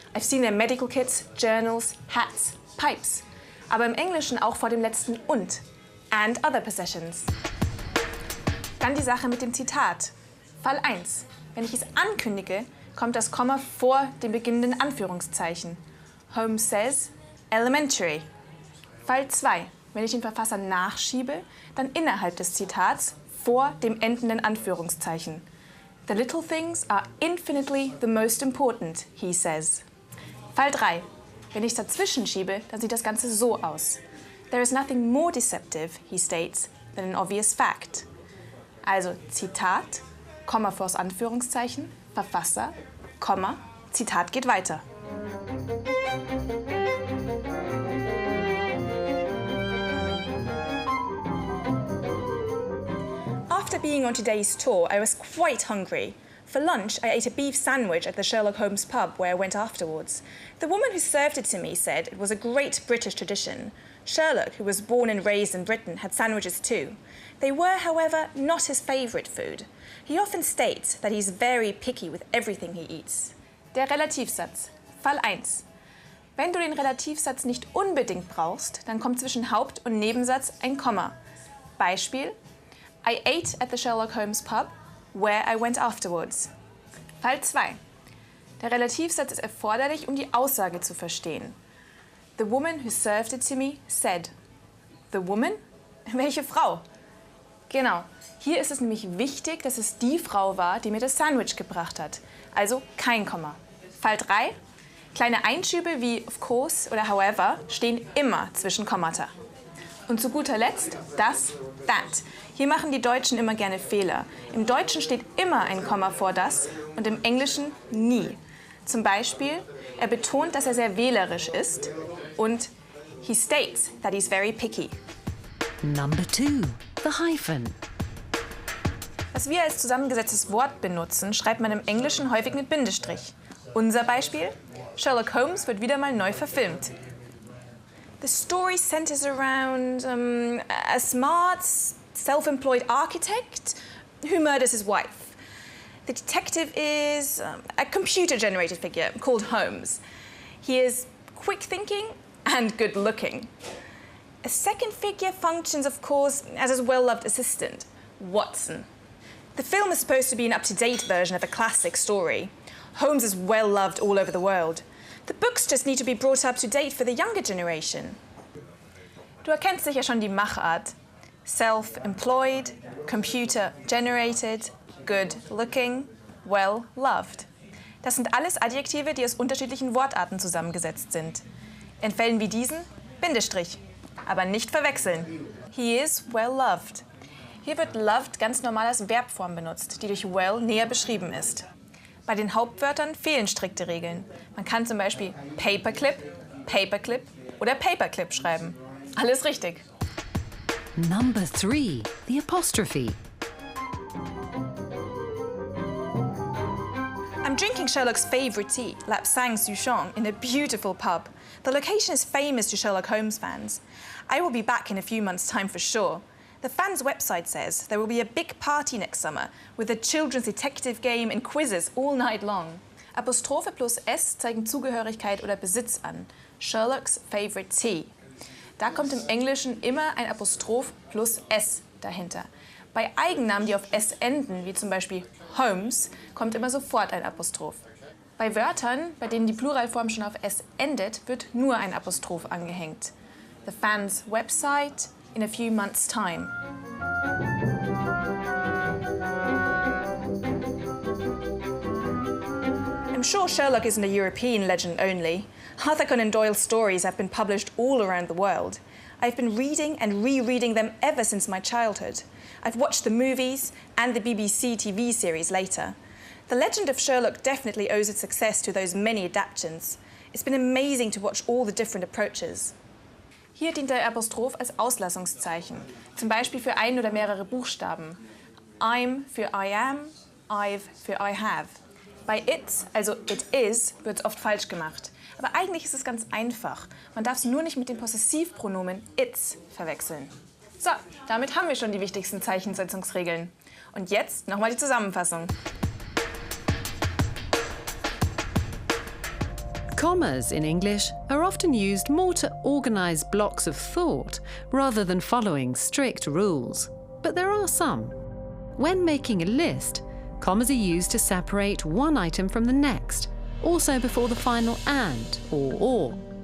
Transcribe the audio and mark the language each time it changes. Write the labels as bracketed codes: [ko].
[en] I've seen their medical kits, journals, hats, pipes. [de] Aber im Englischen auch vor dem letzten und. [en] And other possessions. [de] Dann die Sache mit dem Zitat. Fall 1. Wenn ich es ankündige, kommt das Komma vor dem beginnenden Anführungszeichen. [en] Holmes says, elementary. [de] Fall 2. Wenn ich den Verfasser nachschiebe, dann innerhalb des Zitats vor dem endenden Anführungszeichen. [en] The little things are infinitely the most important, he says. [de] Fall 3. Wenn ich es dazwischen schiebe, dann sieht das Ganze so aus. [en] There is nothing more deceptive, he states, than an obvious fact. [de] Also Zitat, Komma vors Anführungszeichen, Verfasser, Komma, Zitat geht weiter. [en] After being on today's tour, I was quite hungry. For lunch, I ate a beef sandwich at the Sherlock Holmes pub where I went afterwards. The woman who served it to me said it was a great British tradition. Sherlock, who was born and raised in Britain, had sandwiches too. They were, however, not his favourite food. He often states that he's very picky with everything he eats. [de] Der Relativsatz. Fall 1. Wenn du den Relativsatz nicht unbedingt brauchst, dann kommt zwischen Haupt- und Nebensatz ein Komma. [en] Beispiel: I ate at the Sherlock Holmes pub, where I went afterwards. [de] Fall 2. Der Relativsatz ist erforderlich, um die Aussage zu verstehen. [en] The woman who served it to me said. The woman? [de] Welche Frau? Genau. Hier ist es nämlich wichtig, dass es die Frau war, die mir das Sandwich gebracht hat. Also kein Komma. Fall 3. Kleine Einschübe wie [en] of course [de] oder however stehen immer zwischen Kommata. Und zu guter Letzt das, that. Hier machen die Deutschen immer gerne Fehler. Im Deutschen steht immer ein Komma vor das und im Englischen nie. Zum Beispiel, er betont, dass er sehr wählerisch ist und [en] he states that he's very picky. Number 2, the hyphen. [de] Was wir als zusammengesetztes Wort benutzen, schreibt man im Englischen häufig mit Bindestrich. Unser Beispiel: Sherlock Holmes wird wieder mal neu verfilmt. [en] The story centers around a smart, self-employed architect who murders his wife. The detective is a computer-generated figure called Holmes. He is quick-thinking and good-looking. A second figure functions, of course, as his well-loved assistant, Watson. The film is supposed to be an up-to-date version of a classic story. Holmes is well-loved all over the world. The books just need to be brought up to date for the younger generation. [de] Du erkennst sicher schon die Machart. [en] Self-employed, computer-generated, good-looking, well-loved. [de] Das sind alles Adjektive, die aus unterschiedlichen Wortarten zusammengesetzt sind. In Fällen wie diesen Bindestrich. Aber nicht verwechseln. [en] He is well-loved. [de] Hier wird loved ganz normal als Verbform benutzt, die durch well näher beschrieben ist. Bei den Hauptwörtern fehlen strikte Regeln. Man kann zum Beispiel Paperclip, Paperclip oder Paperclip schreiben. Alles richtig. [en] Number 3, the apostrophe. I'm drinking Sherlock's favourite tea, Lapsang Souchong, in a beautiful pub. The location is famous to Sherlock Holmes fans. I will be back in a few months' time for sure. The fans' website says there will be a big party next summer with a children's detective game and quizzes all night long. [de] Apostrophe plus S zeigen Zugehörigkeit oder Besitz an. [en] Sherlock's favourite tea. [de] Da kommt im Englischen immer ein Apostroph plus S dahinter. Bei Eigennamen, die auf S enden, wie zum Beispiel Holmes, kommt immer sofort ein Apostroph. Bei Wörtern, bei denen die Pluralform schon auf S endet, wird nur ein Apostroph angehängt. [en] The fans' website in a few months' time. I'm sure Sherlock isn't a European legend only. Arthur Conan Doyle's stories have been published all around the world. I've been reading and rereading them ever since my childhood. I've watched the movies and the BBC TV series later. The legend of Sherlock definitely owes its success to those many adaptations. It's been amazing to watch all the different approaches. [de] Hier dient der Apostroph als Auslassungszeichen, zum Beispiel für ein oder mehrere Buchstaben. I'm für [en] I am, [de] I've für [en] I have. [de] Bei it's, also [en] it is, [de] wird es oft falsch gemacht. Aber eigentlich ist es ganz einfach. Man darf es nur nicht mit dem Possessivpronomen its verwechseln. So, damit haben wir schon die wichtigsten Zeichensetzungsregeln. Und jetzt nochmal die Zusammenfassung. [en] Commas in English are often used more to organise blocks of thought rather than following strict rules. But there are some. When making a list, commas are used to separate one item from the next, also before the final and or.